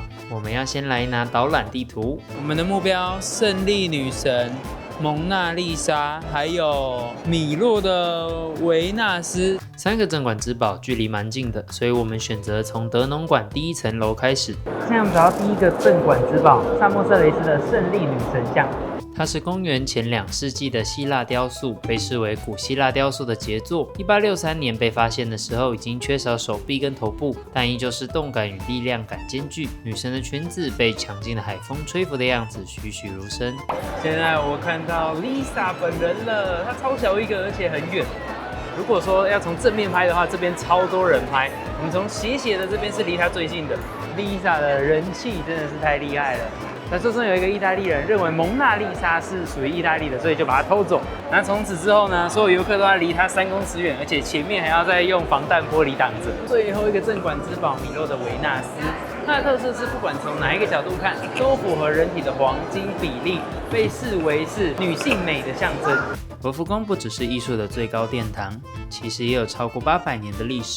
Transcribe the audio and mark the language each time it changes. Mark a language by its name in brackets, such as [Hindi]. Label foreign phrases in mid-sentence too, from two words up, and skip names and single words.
[Chinese] 我們要先來拿導覽地圖。我們的目標：勝利女神、蒙娜麗莎，還有米洛的維納斯。3個鎮館之寶距離蠻近的，所以我們選擇從德農館第1層樓開始。現在我們找到第1個鎮館之寶——薩莫色雷斯的勝利女神像。它是公元前2世紀的希臘雕塑，被視為古希臘雕塑的傑作。1863年被發現的時候，已經缺少手臂跟頭部，但依舊是動感與力量感兼具。女神的裙子被強勁的海風吹拂的樣子栩栩如生。現在我看到 Lisa 本人了，她超小一個，而且很遠。如果說要從正面拍的話，這邊超多人拍。我們從斜的這邊是離她最近的。Lisa 的人氣真的是太厲害了。那这中有一個意大利人認為蒙娜麗莎是屬於意大利的，所以就把它偷走。那從此之後呢，所有遊客都要離它3公尺遠，而且前面還要再用防彈玻璃擋着。最後一個鎮館之寶米洛的維納斯，它的特色是不管從哪一個角度看，都符合人體的黃金比例，被視為是女性美的象徵。羅浮宮不只是藝術的最高殿堂，其實也有超過800年的歷史。